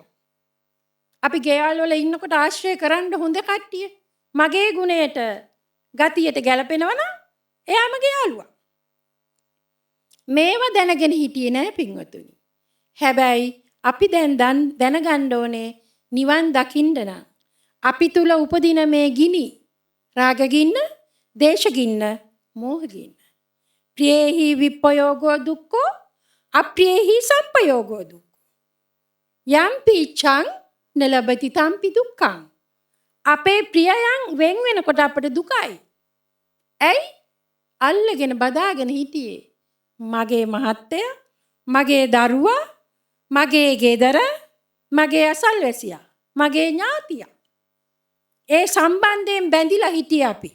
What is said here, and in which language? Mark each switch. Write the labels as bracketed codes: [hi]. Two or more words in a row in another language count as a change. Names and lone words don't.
[si] අපි ගෙවල් වල ඉන්නකොට ආශ්‍රය කරන්න හොඳ කට්ටිය මගේ ගුණයට, ගතියට ගැලපෙනවා නම් එයා මගේ යාළුවා. මේව දැනගෙන හිටියේ නෑ පින්වතුනි. හැබැයි අපි දැන් දැනගන්න ඕනේ නිවන් දකින්න නම් අපි තුල උපදින මේ ගිනි, රාග ගින්න, දේශ ගින්න, මෝහ ගින්න. [pi] ප්‍රියේහි විප්පයෝගෝ දුක්ඛෝ අප්‍රියේහි සම්පයෝගෝ දුක්ඛෝ. යම්පි චං නලබති තම්පි දුක්ඛං. [si] අපේ ප්‍රියයන් වෙන් වෙනකොට අපට දුකයි. ඇයි? අල්ලගෙන බදාගෙන හිටියේ මගේ මහත්තයා, මගේ දරුවා, මගේ ගෙදර, මගේ අසල්වැසියා, මගේ ඥාතියා. ඒ සම්බන්ධයෙන් බැඳිලා හිටියේ අපි.